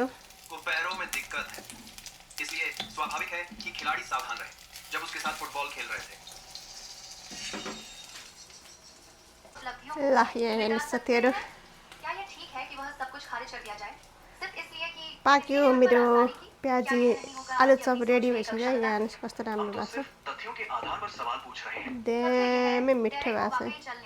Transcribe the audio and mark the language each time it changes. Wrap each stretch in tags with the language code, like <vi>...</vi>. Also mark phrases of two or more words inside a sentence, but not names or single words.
<hi>पैरों में दिक्कत है, इसलिए स्वाभाविक है कि खिलाड़ी सावधान रहे जब उसके साथ फुटबॉल खेल रहे थे।</hi> <ne>ल यहाँ हेर्नुहोस् साथीहरू, पाक्यो मेरो प्याजी आलुचप रेडी भइसक्यो। यहाँ हेर्नुहोस् कस्तो राम्रो भएको छ। दामी मिठो भएको छ।</ne>